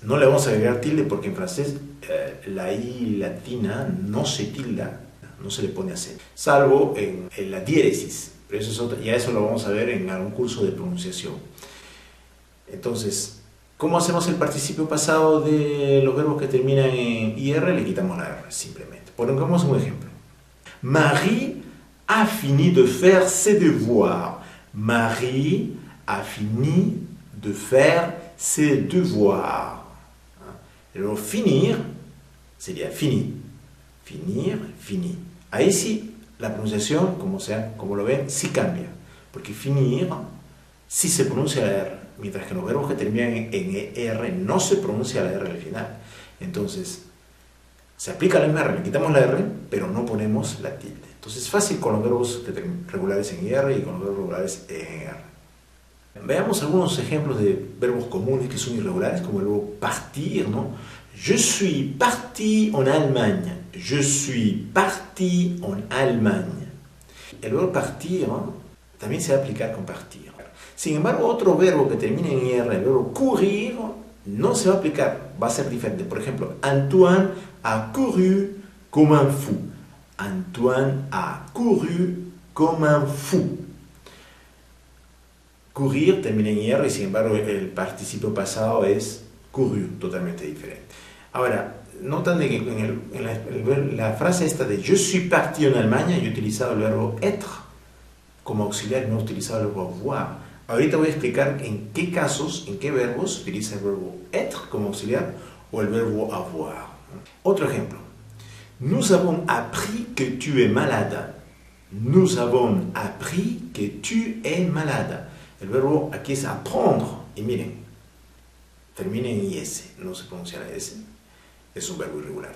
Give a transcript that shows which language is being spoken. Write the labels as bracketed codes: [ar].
[es] No le vamos a agregar tilde porque en francés la I latina no se tilda, no se le pone acento, salvo en la diéresis. Pero ya eso lo vamos a ver en algún curso de pronunciación. Entonces, ¿cómo hacemos el participio pasado de los verbos que terminan en IR? Le quitamos la R, simplemente. Pongamos un ejemplo. [fr] Marie a fini de faire ses devoirs. Marie a fini de faire ses devoirs. [es] El verbo finir sería fini. Finir, fini. Ahí sí, la pronunciación, como lo ven, sí cambia. Porque finir sí se pronuncia la R, mientras que los verbos que terminan en ER no se pronuncia la R al final. Entonces, se aplica la misma R, le quitamos la R, pero no ponemos la tilde. Entonces es fácil con los verbos regulares en IR y con los verbos regulares en ER. Veamos algunos ejemplos de verbos comunes que son irregulares, como el verbo partir, ¿no? [fr] Je suis parti en Allemagne. Je suis parti en Allemagne. [es] El verbo partir, ¿no?, también se va a aplicar con partir. Sin embargo, otro verbo que termina en IR, el verbo courir, no se va a aplicar, va a ser diferente. Por ejemplo, [fr] Antoine a couru comme un fou. Antoine a couru comme un fou. [es] Courir termina en IR y sin embargo el participio pasado es couru, totalmente diferente. Ahora, notan de que en la frase esta de [fr] je suis parti en Allemagne, [es] yo he utilizado el verbo être como auxiliar y no he utilizado el verbo avoir. Ahorita voy a explicar en qué casos, en qué verbos se utiliza el verbo être como auxiliar o el verbo avoir. Otro ejemplo. [fr] Nous avons appris que tu es malade. Nous avons appris que tu es malade. [es] El verbo aquí es apprendre. Y miren, termina en IS, no se pronuncia la S. Es un verbo irregular.